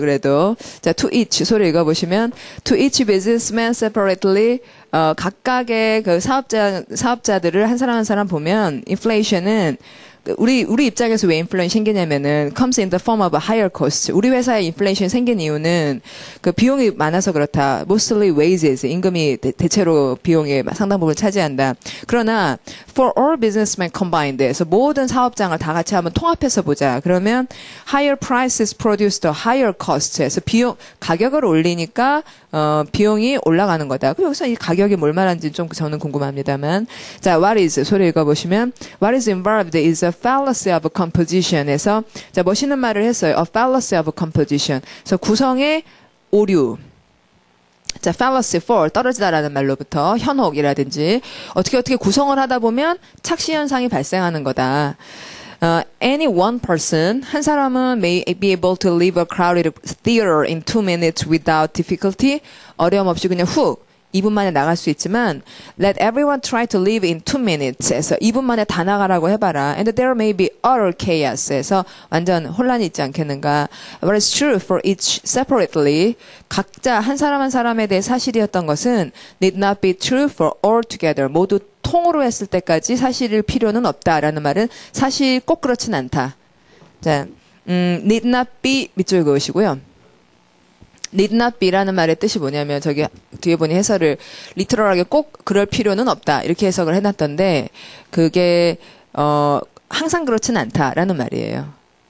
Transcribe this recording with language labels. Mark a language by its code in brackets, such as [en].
[ko] 그래도 자 [en] to each [ko] 소리 읽어보시면 [en] to each businessman separately [ko] 각각의 그 사업자들을 한 사람 한 사람 보면 inflation은 우리 입장에서 왜 인플레이션 생기냐면은 [en] comes in the form of a higher cost. [ko] 우리 회사에 인플레이션 생긴 이유는 그 비용이 많아서 그렇다. [en] Mostly wages. [ko] 임금이 대체로 비용의 상당 부분을 차지한다. 그러나 [en] for all businessmen combined. [ko] 그래서 모든 사업장을 다 같이 한번 통합해서 보자. 그러면 [en] higher prices produce the higher cost. [ko] 그래서 가격을 올리니까 비용이 올라가는 거다. 그럼 여기서 이 가격이 뭘 말하는지 좀 저는 궁금합니다만. [en] 자, what is [ko] 소리 읽어보시면 [en] what is involved is a fallacy of composition에서 [ko] 자 멋있는 말을 했어요. [en] A fallacy of composition. [ko] 그래서 구성의 오류. 자, fallacy for 떨어지다라는 말로부터 현혹이라든지 어떻게 구성을 하다 보면 착시 현상이 발생하는 거다. [en] Any one person [ko] 한 사람은 [en] may be able to leave a crowded theater in 2 minutes without difficulty [ko] 어려움 없이 그냥 훅 2분 만에 나갈 수 있지만 [en] let everyone try to leave in 2 minutes에서 [ko] 2분 만에 다 나가라고 해봐라. [en] And there may be utter chaos에서 [ko] 완전 혼란이 있지 않겠는가. [en] What is true for each separately [ko] 각자 한 사람 한 사람에 대해 사실이었던 것은 [en] need not be true for all together [ko] 모두 통으로 했을 때까지 사실일 필요는 없다라는 말은 사실 꼭 그렇진 않다. 자, [en] need not be [ko] 밑줄 그으시고요. need not be라는 말의 뜻이 뭐냐면 저기 뒤에 보니 해설을 리트럴하게 꼭 그럴 필요는 없다 이렇게 해석을 해놨던데 그게 항상 그렇진 않다라는 말이에요.